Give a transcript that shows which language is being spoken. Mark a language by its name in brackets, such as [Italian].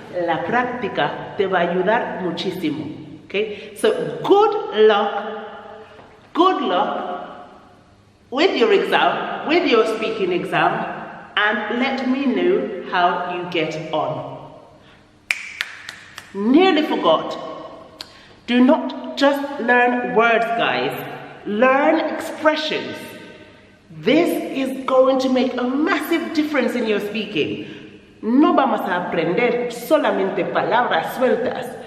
[Spanish] La práctica te va a ayudar muchísimo. [English] Okay, so good luck with your exam, with your speaking exam, and let me know how you get on. Nearly forgot. Do not just learn words, guys. Learn expressions. This is going to make a massive difference in your speaking. [Spanish] No vamos a aprender solamente palabras sueltas.